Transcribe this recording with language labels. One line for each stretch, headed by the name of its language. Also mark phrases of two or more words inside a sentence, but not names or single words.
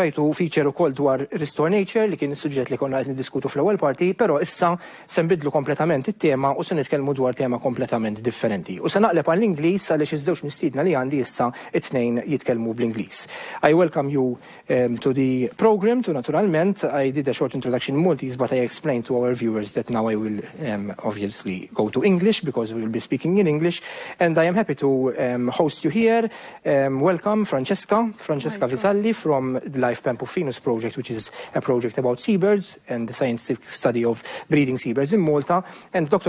Maltese: rajtu feature ukoll dwar Restore Nature li kien is-suġġett li konna qed niddiskutu fl-ewwel parti, però issa se nbidlu kompletament it-tema u se nitkellmu dwar tema kompletament differenti. U se naqleb għall-Ingliż għaliex iż-żewġ mistiedna li għandi issa it-tnejn jitkellmu bl-Ingliż.
English: I welcome you to the program, to Naturalment. I did a short introduction in Maltese, but I explained to our viewers that now I will obviously go to English because we will be speaking in English. And I am happy to host you here. Welcome, Francesca Visalli from the Life Pampufinus project, which is a project about seabirds and the scientific study of breeding seabirds in Malta, and Dr.